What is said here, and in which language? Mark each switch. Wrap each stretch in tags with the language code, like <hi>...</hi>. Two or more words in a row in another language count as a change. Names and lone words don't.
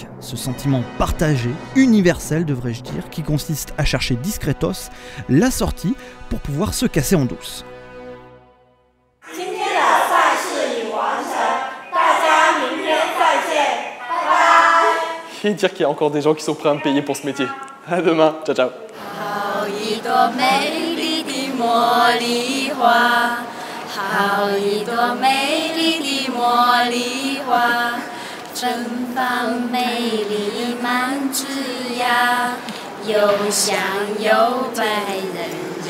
<fr>Ce sentiment partagé, universel devrais-je dire, qui consiste à chercher discretos la sortie pour pouvoir se casser en douce. Et dire qu'il y a encore des gens qui sont prêts à me payer pour ce métier. À demain,</fr> <it>ciao ciao.</it> <zh>好一朵美丽的茉莉花，绽放美丽满枝桠，又香又醉人</zh>